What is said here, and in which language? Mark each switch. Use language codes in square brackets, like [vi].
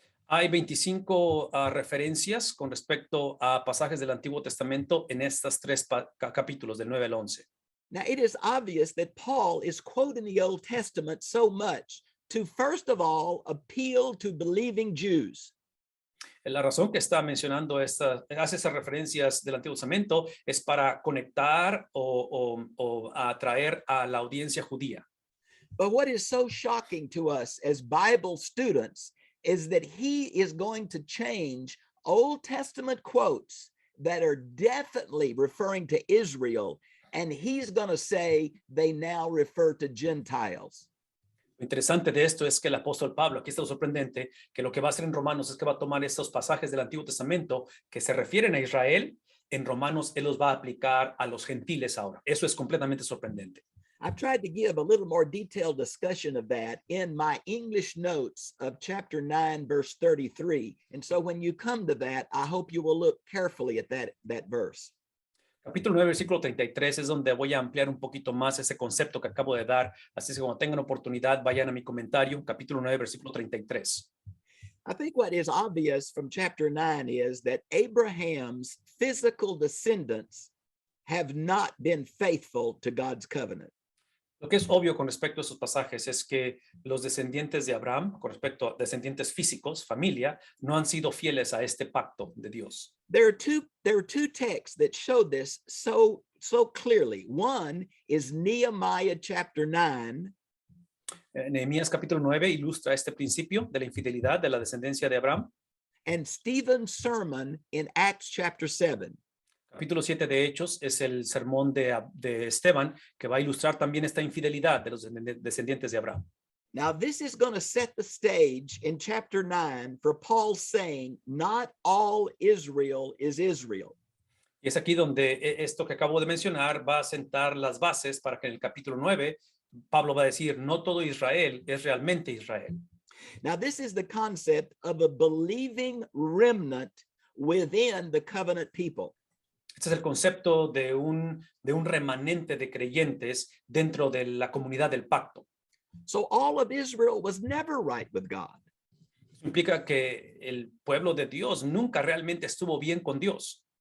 [es] Hay 25 referencias con respecto a pasajes del Antiguo Testamento en estos tres capítulos, del 9 al 11. [en] Now, it is obvious that Paul is quoting the Old Testament so much to, first of all, appeal to believing Jews. [es] La razón que está mencionando hace esas referencias del Antiguo Testamento es para conectar o atraer a la audiencia judía. [en] But what is so shocking to us as Bible students is that he is going to change Old Testament quotes that are definitely referring to Israel, and he's going to say they now refer to Gentiles. [es] Lo interesante de esto es que el apóstol Pablo, aquí está lo sorprendente, que lo que va a hacer en Romanos es que va a tomar estos pasajes del Antiguo Testamento que se refieren a Israel, en Romanos él los va a aplicar a los gentiles ahora. Eso es completamente sorprendente. [en] I've tried to give a little more detailed discussion of that in my English notes of chapter 9, verse 33. And so when you come to that, I hope you will look carefully at that verse. [es] Capítulo 9, versículo 33 es donde voy a ampliar un poquito más ese concepto que acabo de dar. Así que cuando tengan oportunidad, vayan a mi comentario, capítulo 9, versículo 33. [en] I think what is obvious from chapter 9 is that Abraham's physical descendants have not been faithful to God's covenant. [es] Lo que es obvio con respecto a esos pasajes es que los descendientes de Abraham, con respecto a descendientes físicos, familia, no han sido fieles a este pacto de Dios. [en] There are two texts that show this so clearly. One is Nehemiah chapter 9. [es] Nehemías capítulo 9 ilustra este principio de la infidelidad de la descendencia de Abraham. [en] And Stephen's sermon in Acts chapter 7. [es] Capítulo 7 de Hechos es el sermón de Esteban, que va a ilustrar también esta infidelidad de los descendientes de Abraham. [en] Now, this is going to set the stage in chapter 9 for Paul saying, not all Israel is Israel. [es] Y es aquí donde esto que acabo de mencionar va a sentar las bases para que en el capítulo 9 Pablo va a decir, no todo Israel es realmente Israel. [en] Now, this is the concept of a believing remnant within the covenant people. [es] Este es el concepto de un remanente de creyentes dentro de la comunidad del pacto. [en] So all of Israel was never right with God. [es] Eso implica que el pueblo de Dios nunca realmente estuvo bien con Dios.